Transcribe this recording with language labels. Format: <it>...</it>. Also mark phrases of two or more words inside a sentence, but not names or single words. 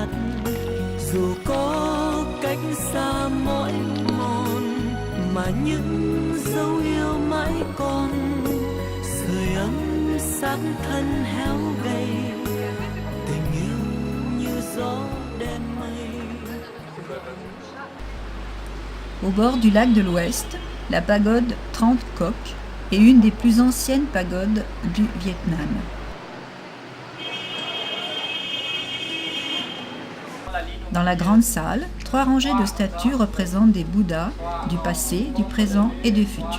<vi>Dù có cách xa mỏi mòn mà những dấu yêu mãi còn, sưởi ấm xác thân héo gầy, tình yêu như gió đen mây.</vi> <fr>Au bord du lac de l'Ouest, la pagode 30 coques est une des plus anciennes pagodes du Vietnam. Dans la grande salle, 3 rangées de statues représentent des Bouddhas du passé, du présent et du futur.</fr>